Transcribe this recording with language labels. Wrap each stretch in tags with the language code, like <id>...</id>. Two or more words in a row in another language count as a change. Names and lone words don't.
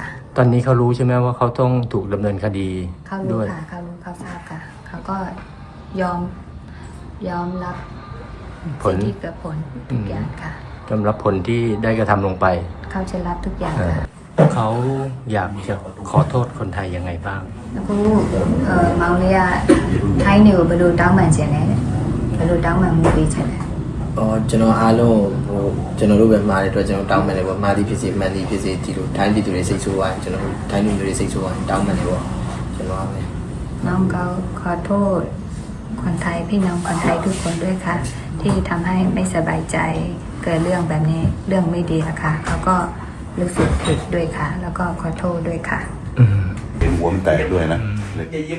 <th>ตอนนี้เขารู้ใช่ไหมว่าเขาต้องถูกดำเนินคดี เขารู้ค่ะเขารู้เขาทราบค่ะเขาก็ยอมรับ ผล ที่เกิดผลทุกอย่างค่ะ ยอมรับผลที่ได้กระทำลงไป เขาจะรับทุกอย่างค่ะ เขาอยากจะขอโทษคนไทยยังไงบ้าง</th> <my>အခုမောင်လေးကထိုင်းနေကိုဘယ်လိုတောင်းပန်ချင်လဲဘယ်လိုတောင်းပန်မှုပေးချင်လဲ ကျွန်တော်အားလုံးဟိုကျွန်တော်တို့ပဲမှားတဲ့အတွက်ကျွန်တော်တောင်းပန်တယ်ပေါ့မှားသည်ဖြစ်စေမှန်သည်ဖြစ်စေဒီလိုထိုင်းပြည်သူတွေစိတ်ဆိုးသွားရင်ကျွန်တော်ထိုင်းလူမျိုးတွေစိတ်ဆိုးသွားရင်တောင်းပန်တယ်ပေါ့ကျွန်တော်ပဲ</my> <th>น้องเขาขอโทษคนไทยพี่น้องคนไทยทุกคนด้วยค่ะที่ทำให้ไม่สบายใจเกิดเรื่องแบบนี้เรื่องไม่ดีค่ะเขาก็รู้สึกผิดด้วยค่ะแล้วก็ขอโทษด้วยค่ะ เป็นหัวมันแตกด้วยนะ</th>